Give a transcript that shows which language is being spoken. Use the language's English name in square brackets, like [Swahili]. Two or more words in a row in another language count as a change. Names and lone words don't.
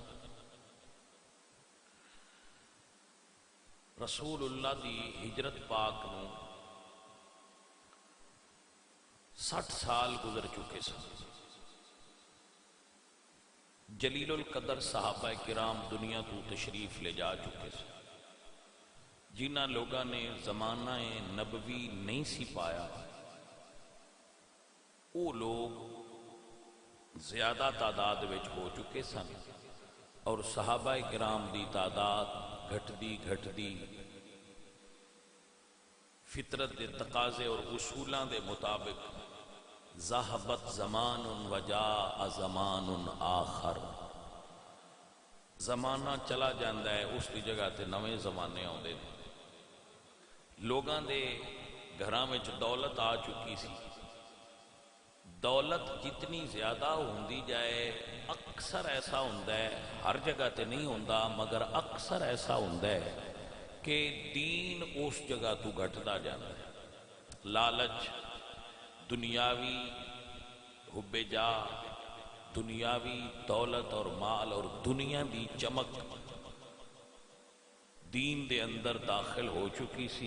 [Punjabi] رسول اللہ دی ہجرت پاک نو 60 سال گزر چکے سن جلیل القدر صحابہ کرام دنیا تو تشریف لے جا چکے سن جنہ لوگاں نے زمانہ نبوی نہیں سی پایا وہ لوگ زیادہ تعداد وچ ہو چکے سن اور صحابہ کرام دی تعداد گھٹ دی فطرت دے تقاضے اور اصولاں دے مطابق [Arabic] ذہبت زمان وجاء زمان آخر، [Punjabi] زمانہ چلا جاندہ ہے، اس کی جگہ تے نویں زمانے آؤندے نے۔ لوگاں دے گھراں وچ دولت آ چکی سی، دولت جتنی زیادہ ہوندی جائے اکثر ایسا ہوندا ہے، ہر جگہ تے نہیں ہوندا مگر اکثر ایسا ہوندا ہے کہ دین اس جگہ تو گھٹدا جاندا ہے۔ لالچ، دنیاوی حب جاہ، دنیاوی دولت اور مال اور دنیا دی چمک دین دے اندر داخل ہو چکی سی۔